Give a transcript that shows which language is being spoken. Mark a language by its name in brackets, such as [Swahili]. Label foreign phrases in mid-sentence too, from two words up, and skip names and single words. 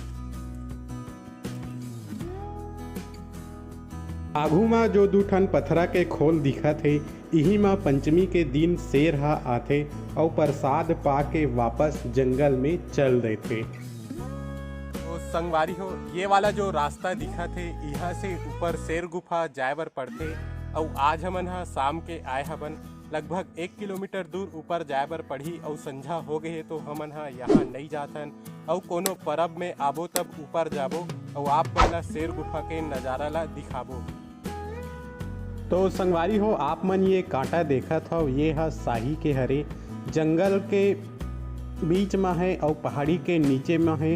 [Chhattisgarhi] आगू में जो 2 ठन पथरा के खोल दिखत है यही में पंचमी के दिन शेर हा आथे और प्रसाद पाके वापस जंगल में चल देते। संगवारी हो ये वाला जो रास्ता दिखा थे यहाँ से ऊपर शेर गुफा जाए बर पड़ते और आज हमन हा शाम के आए हवन। लगभग 1 किलोमीटर दूर ऊपर जाए बर पड़ी और संझा हो गए तो हमन हा यहाँ नहीं जाथन और कोनो परब में आबो तब ऊपर जाबो और आप मन ला शेर गुफा के नज़ारा ला दिखाबो। तो संगवारी हो आप मन ये कांटा देखत हो ये हा शाही के हरे, जंगल के बीच में है और पहाड़ी के नीचे में है।